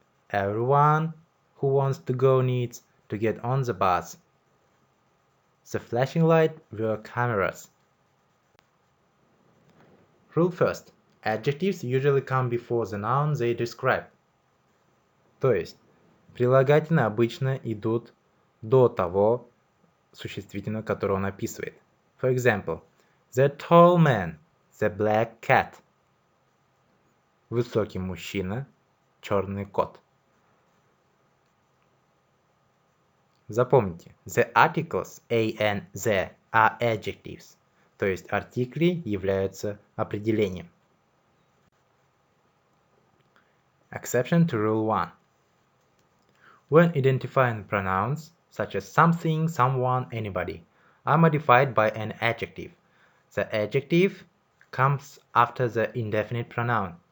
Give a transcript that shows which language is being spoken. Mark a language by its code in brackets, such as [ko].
[en] Everyone who wants to go needs to get on the bus. The flashing light were cameras. Rule first. Adjectives usually come before the noun they describe. [ru] То есть, прилагательные обычно идут до того существительного, которое он описывает. [en] For example, the tall man, the black cat. [ru] Высокий мужчина, черный кот. Запомните, [en] the articles a and the are adjectives, [ru] то есть артикли являются определением. [en] Exception to rule 1. When identifying pronouns, such as something, someone, anybody, are modified by an adjective, the adjective comes after the indefinite pronoun.